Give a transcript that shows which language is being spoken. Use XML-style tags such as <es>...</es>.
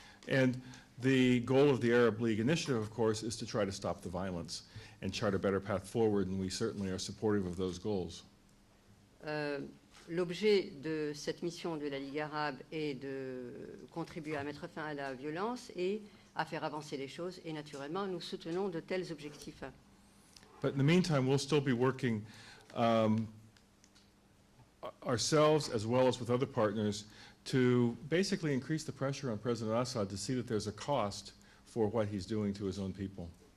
<en>And the goal of the Arab League initiative, of course, is to try to stop the violence and chart a better path forward, and we certainly are supportive of those goals.</en> <fr>L'objet de cette mission de la Ligue arabe est de contribuer à mettre fin à la violence et à faire avancer les choses, et naturellement, nous soutenons de tels objectifs.</fr> <en>But in the meantime, we'll still be working ourselves as well as with other partners to basically increase the pressure on President Assad to see that there's a cost for what he's doing to his own people.</en>